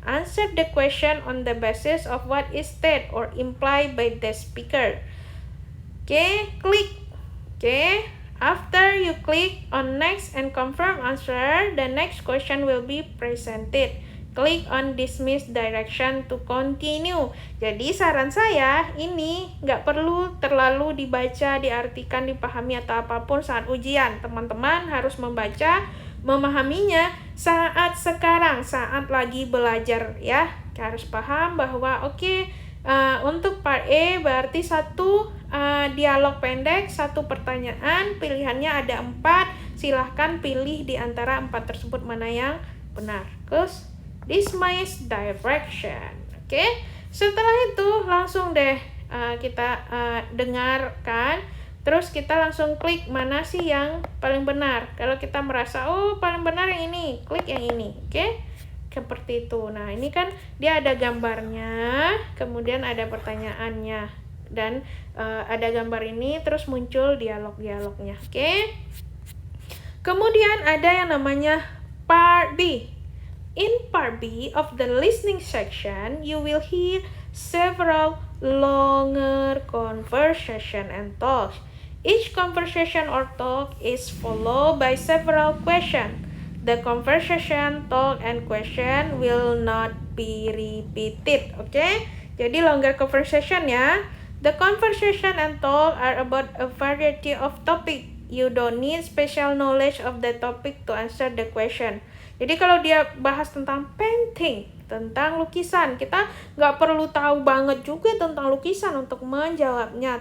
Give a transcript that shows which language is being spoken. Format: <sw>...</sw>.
<en>Answer the question on the basis of what is said or implied by the speaker. Okay, click. Okay, after you click on next and confirm answer, the next question will be presented. Click on dismiss direction to continue.</en> <id>Jadi saran saya ini nggak perlu terlalu dibaca, diartikan, dipahami atau apapun saat ujian. Teman-teman harus membaca, memahaminya saat sekarang, saat lagi belajar ya. Harus paham bahwa untuk part A berarti satu dialog pendek, satu pertanyaan, pilihannya ada 4. Silahkan pilih di antara 4 tersebut mana yang benar. Terus dismiss direction. Oke. Setelah itu langsung deh kita dengarkan. Terus kita langsung klik mana sih yang paling benar. Kalau kita merasa paling benar yang ini, klik yang ini. Oke. Seperti itu. Nah, ini kan dia ada gambarnya, kemudian ada pertanyaannya dan ada gambar ini terus muncul dialog-dialognya. Oke. Kemudian ada yang namanya part B. In part B of the listening section, you will hear several longer conversation and talks. Each conversation or talk is followed by several questions. The conversation, talk, and question will not be repeated. Okay? Jadi</id> <en>longer conversation ya. The conversation and talk are about a variety of topic. You don't need special knowledge of the topic to answer the question.</en> <id>Jadi kalau dia bahas tentang painting, tentang lukisan, kita nggak perlu tahu banget juga tentang lukisan untuk menjawabnya.</id>